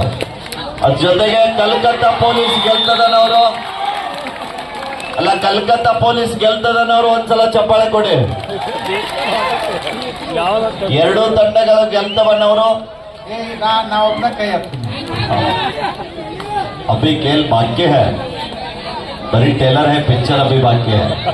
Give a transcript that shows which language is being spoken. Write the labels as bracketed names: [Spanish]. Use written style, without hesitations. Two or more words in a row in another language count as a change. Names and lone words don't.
[Kannada] ಅದ್ರ ಜೊತೆಗೆ ಕಲ್ಕತ್ತಾ ಪೊಲೀಸ್ ಗೆಲ್ತದನ್ನವರು ಕಲ್ಕತ್ತಾ ಪೊಲೀಸ್ ಗೆಲ್ತದನ್ನವರು ಒಂದ್ಸಲ ಚಪ್ಪಾಳೆ ಕೊಡಿ. ಎರಡೂ ತಂಡಗಳು ಗೆಲ್ತವನ್ನವರು ನಾವೊಬ್ಬನ ಕೈ ಹಾಕ್ತೀನಿ. [Hindi] अभी खेल बाकी है, बड़ी टेलर है, पिक्चर अभी बाकी है.